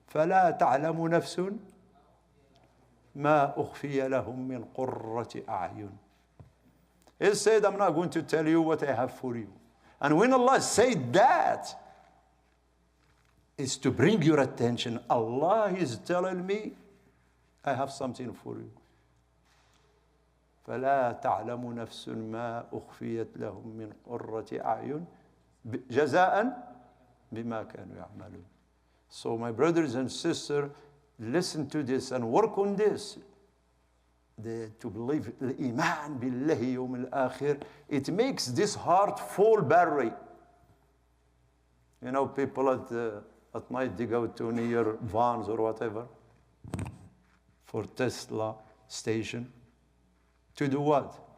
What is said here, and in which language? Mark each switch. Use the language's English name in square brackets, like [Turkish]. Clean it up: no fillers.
[Arabic] فَلَا تَعْلَمُ نَفْسٌ مَا أُخْفِيَ لَهُم مِّن قُرَّةِ أَعْيُنٍ. [English] He said, I'm not going to tell you what I have for you. And when Allah said that, it's to bring your attention. Allah is telling me, I have something for you. [Arabic] فلا تعلم نفس ما أخفيت لهم من قرة أعين جزاء بما كانوا يعملون. [English] So my brothers and sisters, listen to this and work on this. To believe [Arabic] الإيمان بالله يوم الآخر, [English] it makes this heart full battery. You know, people at night, they go to near vans or whatever for Tesla station. To do what?